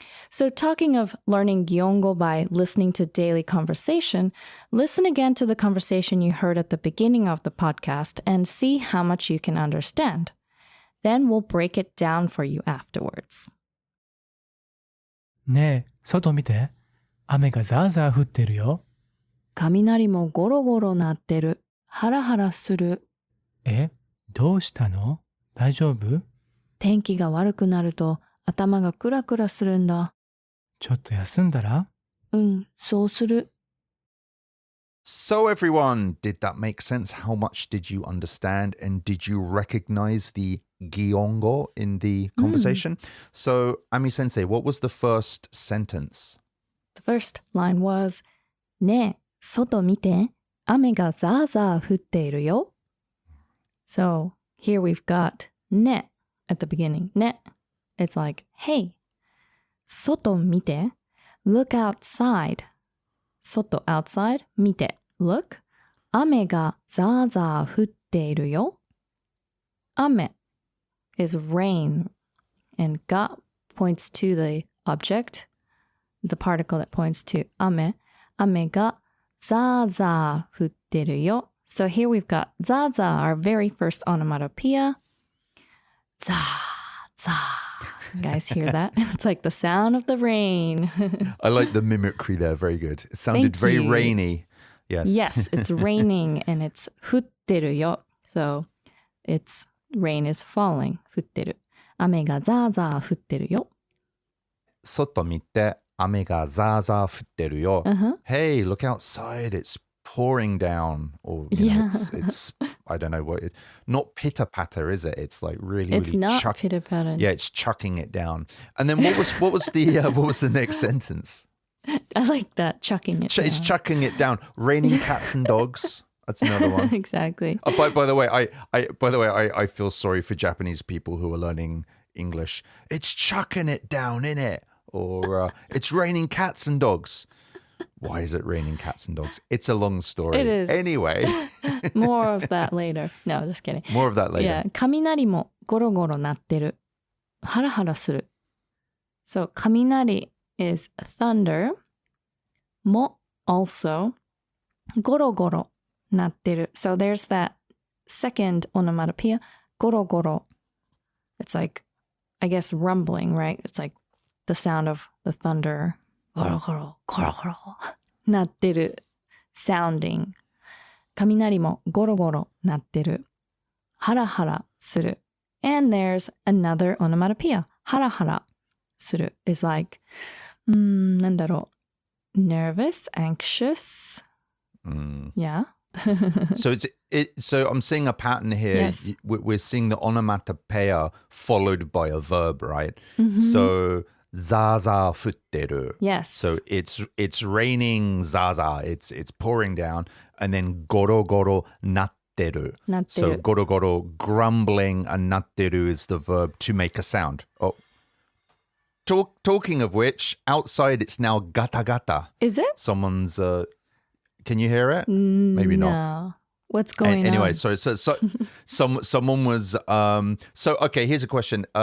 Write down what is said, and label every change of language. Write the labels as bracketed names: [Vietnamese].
[English] So talking of learning gyongo by listening to daily conversation, listen again to the conversation you heard at the beginning of the podcast and see how much you can understand. Then we'll break it down for you afterwards. [Japanese] ねえ、外見て。雨がザーザー降ってるよ。雷もゴロゴロ鳴ってる。ハラハラする。え、どうしたの？大丈夫？天気が悪くなると頭がクラクラするんだ。ちょっと休んだら？そうする. [English] So everyone, did that make sense? How much did you understand? And did you recognize the gyongo in the conversation? So, Ami Sensei, what was the first sentence? The first line was, [Japanese] ねえ、外見て、雨がザーザー降っているよ. [English] So here we've got ね at the beginning. [Japanese] ね. [English] It's like, hey, [Japanese] 外見て, [English] look outside. 外 outside, 見て, look. [Japanese] 雨がザーザー降っているよ. [English] 雨 is rain, and が points to the object, the particle that points to 雨. [Japanese] 雨がザーザー降ってるよ. [English] So here we've got ザーザー, our very first onomatopoeia. ザーザー.Guys hear that? It's like the sound of the rain. I like the mimicry there. Very good. It sounded very rainy. Yes. Yes, it's raining and it's [Japanese] 降ってるよ. [English] So it's rain is falling. [Japanese] 降ってる. 雨がザーザー降ってるよ. 外見て、雨がザーザー降ってるよ. [English] Hey, look outside. It's pouring down. Or you know, it's I don't know what it, not pitter patter, is it? It's like really It's not pitter patter. Yeah, it's chucking it down. And then what was the next sentence? I like that, chucking it down. It's chucking it down. Raining cats and dogs. That's another one. Exactly. By the way, I feel sorry for Japanese people who are learning English. It's chucking it down, innit? Or it's raining cats and dogs. Why is it raining cats and dogs? It's a long story. It is. Anyway. More of that later. No, just kidding. More of that later. Yeah. [Japanese] 雷もゴロゴロ鳴ってる. ハラハラする. [English] So, 雷 is thunder. [Japanese] も [English] also [Japanese] ゴロゴロ鳴ってる. [English] So there's that second onomatopoeia. [Japanese] ゴロゴロ. [English] It's like, I guess, rumbling, right? It's like the sound of the thunder. [Japanese] ゴロゴロ、ゴロゴロ。鳴ってる. [English] Sounding. [Japanese] 雷もゴロゴロ鳴ってる. ハラハラする. [English] And there's another onomatopoeia. ハラハラする is like, [Japanese] なんだろう. [English] Nervous, anxious. Yeah. So I'm seeing a pattern here. Yes. We're seeing the onomatopoeia followed by a verb, right? [Japanese] So ザーザー降ってる. [English] Yes. So it's raining ザーザー. It's pouring down. And then ゴロゴロ鳴ってる. So ゴロゴロ grumbling and [Japanese] 鳴ってる [English] is the verb to make a sound. Oh. Talking of which, outside it's now gata gata. Is it? Someone's can you hear it? Maybe not. No. What's going on? Anyway, so someone was so okay, here's a question.